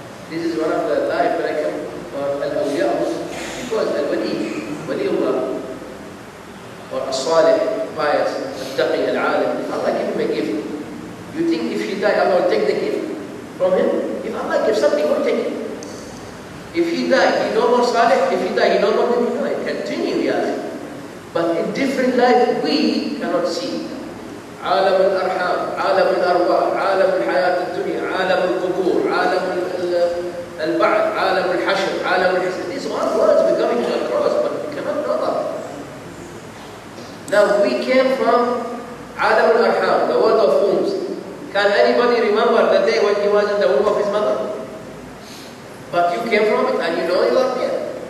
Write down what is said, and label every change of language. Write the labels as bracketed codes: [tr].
[en] This is one of the life that I come for Al-Awliya, because Waliullah, or As-Salih, pious, Al-Taqi, Al-Alim, if Allah give him a gift, you think if he die, Allah will take the gift from him? If Allah gives something, He will take it. If he die, he no more Salih. If he die, he no more than he died. Continue, yeah. But in different life, we cannot see. [ar] عالم الأرحام, عالم الأرواح, عالم الحياة الدنيا, عالم القبور, عالم البعث, عالم الحشر, عالم الحسن. [en] These are words we're coming across, but we cannot know that. Now we came from عالم الأرحام, the world of wombs. Can anybody remember the day when he was in the womb of his mother? But you came from it and you know you are here.